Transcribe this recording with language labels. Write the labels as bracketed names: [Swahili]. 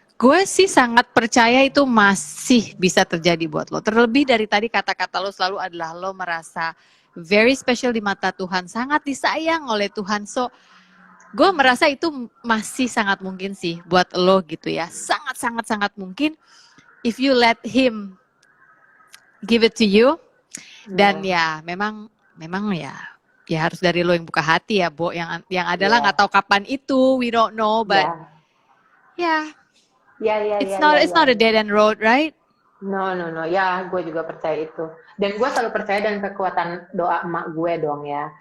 [Indonesian] Gue sih sangat percaya itu masih bisa terjadi buat lo. Terlebih dari tadi kata-kata lo selalu adalah lo merasa [English] very special [Indonesian] di mata Tuhan, sangat disayang oleh Tuhan. So, gue merasa itu masih sangat mungkin sih buat lo gitu ya. Sangat mungkin [English] if you let Him give it to you. [Indonesian] Dan ya memang ya harus dari lo yang buka hati ya, Bo. Yang adalah nggak tahu kapan itu, [English] we don't know, but it's not a dead end road, right? No. [Indonesian] Ya, gue juga percaya itu. Dan gue selalu percaya dengan kekuatan doa emak gue dong ya.